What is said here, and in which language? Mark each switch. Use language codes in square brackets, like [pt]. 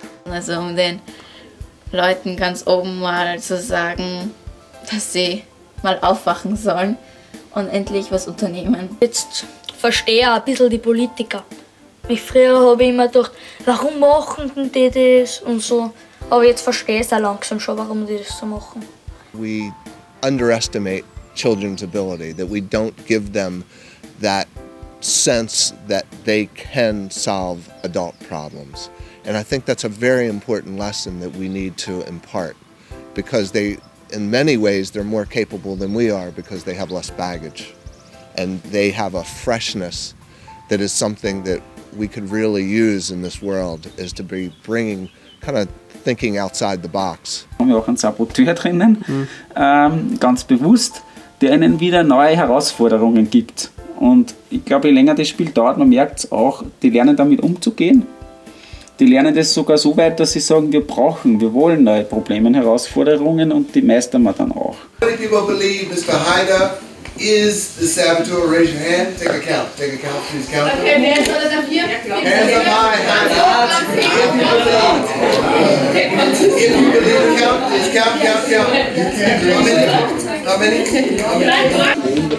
[de] Also um den Leuten ganz oben mal zu sagen, dass sie mal aufwachen sollen und endlich was unternehmen. Jetzt verstehe ich ein bisschen die Politiker. Früher habe ich immer gedacht, warum machen die das und so. Aber jetzt verstehe ich es auch langsam schon, warum die das so machen. [en] We underestimate children's ability, that we don't give them that sense that they can solve adult problems. And I think that's a very important lesson that we need to impart, because in many ways, they're more capable than we are because they have less baggage. And they have a freshness that is something that we could really use in this world, is to be bringing, kind of thinking outside the box. [de] Wir haben ja auch einen Saboteur drinnen, ganz bewusst, der ihnen wieder neue Herausforderungen gibt. Und ich glaube, je länger das Spiel dauert, man merkt es auch, die lernen damit umzugehen. Die lernen das sogar so weit, dass sie sagen, wir wollen neue Probleme und Herausforderungen und die meistern wir dann auch. [en] How many people believe Mr. Haida is the saboteur? Raise your hand. Take a count. Take a count. Please count. [de] Okay, wer ist alles hier? [en] Hands up high. If you believe, count. Please count. How many?